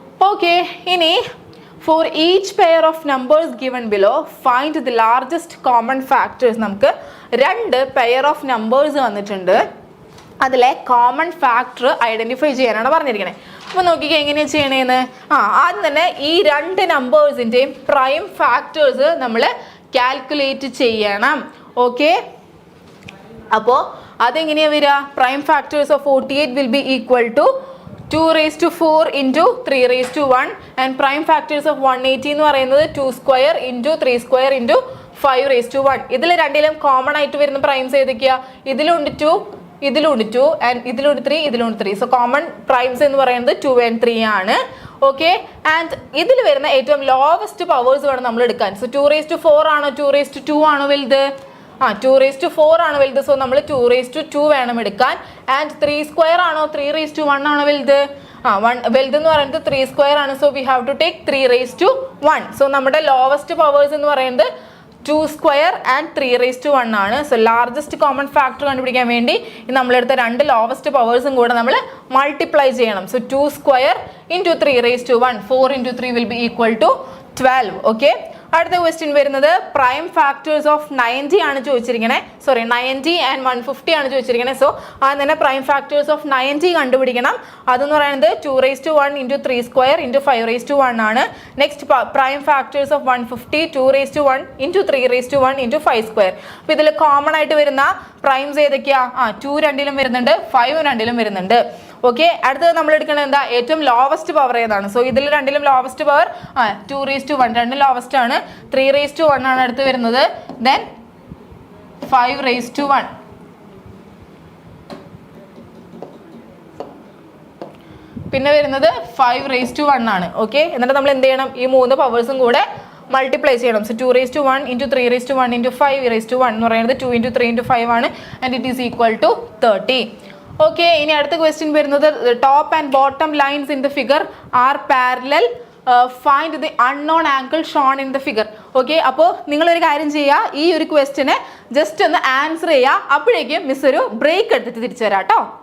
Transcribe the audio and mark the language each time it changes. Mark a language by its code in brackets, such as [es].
[en] Okay, ഇനി for each pair of numbers given below find the largest common factors. [ml] നമുക്ക് 2 pair of numbers വന്നിട്ടുണ്ട്. അതിലെ common factor identify ചെയ്യാനാണ് പറഞ്ഞിരിക്കുന്നത്. അപ്പോൾ നോക്കിക്കുക എങ്ങനെയാണ് ചെയ്യണേന്ന്. ആദ്യം തന്നെ ഈ രണ്ട് നമ്പേഴ്സിൻ്റെയും പ്രൈം ഫാക്ടേഴ്സ് നമ്മൾ കാൽക്കുലേറ്റ് ചെയ്യണം. ഓക്കെ, അപ്പോൾ അതെങ്ങനെയാണ് വരിക? [en] prime factors of 48 will be equal to 2 raised to 4 into 3 raised to 1 and prime factors of 180 [ml] എന്ന് പറയുന്നത് [en] 2 square into 3 square into 5 raised to 1. [ml] ഇതിൽ രണ്ടിലും കോമൺ ആയിട്ട് വരുന്ന പ്രൈംസ് ഏതൊക്കെയാ? ഇതിലുണ്ട് 2, ഇതിലുണ്ട് 2 ആൻഡ് ഇതിലുണ്ട് 3, ഇതിലുണ്ട് 3. സോ കോമൺ പ്രൈംസ് എന്ന് പറയുന്നത് 2 and 3 ആണ്. ഓക്കെ, ആൻഡ് ഇതിൽ വരുന്ന ഏറ്റവും ലോവസ്റ്റ് പവേഴ്സ് വേണം നമ്മൾ എടുക്കാൻ. സോ 2 raised to 4 ആണോ 2 raised to 2 ആണോ വലുത്? 2 raised to 4 ആണ് വലുത്. സോ നമ്മൾ 2 raised to 2 വേണം എടുക്കാൻ. ആൻഡ് 3 സ്ക്വയർ ആണോ 3 raised to 1 ആണോ വലുത്? വലുത് എന്ന് പറയുന്നത് 3 സ്ക്വയർ ആണ്. [en] So we have to take 3 raised to 1. [ml] So നമ്മുടെ ലോവസ്റ്റ് പവേഴ്സ് എന്ന് പറയുന്നത് 2 സ്ക്വയർ ആൻഡ് 3 raised to 1 ആണ്. സോ ലാർജസ്റ്റ് കോമൺ ഫാക്ടർ കണ്ടുപിടിക്കാൻ വേണ്ടി നമ്മളെടുത്ത രണ്ട് ലോവസ്റ്റ് പവേഴ്സും കൂടെ നമ്മൾ മൾട്ടിപ്ലൈ ചെയ്യണം. [en] So 2 square into 3 raised to 1, 4 into 3 will be equal to 12. [ml] Okay, അടുത്ത ക്വസ്റ്റ്യൻ വരുന്നത് പ്രൈം ഫാക്ടേഴ്സ് ഓഫ് 90 ആണ് ചോദിച്ചിരിക്കുന്നത്. 90 ആൻഡ് 150 ആണ് ചോദിച്ചിരിക്കുന്നത്. സോ അത് തന്നെ പ്രൈം ഫാക്ടേഴ്സ് ഓഫ് 90 കണ്ടുപിടിക്കണം. അതെന്ന് പറയുന്നത് [en] 2 raised to 1 into 3 square into 5 raised to 1 ആണ്. Next prime factors of 150 2 raised to 1 into 3 raised to 1 into 5 square. [ml] അപ്പോൾ ഇതിൽ കോമൺ ആയിട്ട് വരുന്ന പ്രൈംസ് ഏതൊക്കെയാ? 2 രണ്ടിലും വരുന്നുണ്ട്, 5 രണ്ടിലും വരുന്നുണ്ട്. ഓക്കെ, അടുത്തത് നമ്മൾ എടുക്കുന്നത് എന്താ? ഏറ്റവും ലോവസ്റ്റ് പവർ ഏതാണ്? സോ ഇതിൽ രണ്ടിലും ലോവസ്റ്റ് പവർ 2 raised to 1, രണ്ടും ലോവസ്റ്റ് ആണ്. 3 raised to 1 ആണ് അടുത്ത് വരുന്നത്. [en] Then 5 raised to 1. [ml] പിന്നെ വരുന്നത് 5 raised to 1 ആണ്. ഓക്കെ, എന്നിട്ട് നമ്മൾ എന്ത് ചെയ്യണം? ഈ മൂന്ന് പവേഴ്സും കൂടെ മൾട്ടിപ്ലൈ ചെയ്യണം. [en] so 2 raised to 1 into 3 raised to 1 into 5 raised to 1 [ml] എന്ന് പറയുന്നത് [en] 2 into 3 into 5 ആണ്. And it is equal to 30. Okay, [ml] ഇനി അടുത്ത ക്വസ്റ്റ്യൻ വരുന്നത് [en] Top and bottom lines in the figure are parallel, find the unknown angle shown in the figure. [ml] Okay, അപ്പോൾ നിങ്ങളൊരു കാര്യം ചെയ്യുക, ഈ ഒരു ക്വസ്റ്റ്യന് ജസ്റ്റ് ഒന്ന് ആൻസർ ചെയ്യുക. അപ്പോഴേക്കും മിസ് ഒരു ബ്രേക്ക് എടുത്തിട്ട് തിരിച്ചു തരാം കേട്ടോ.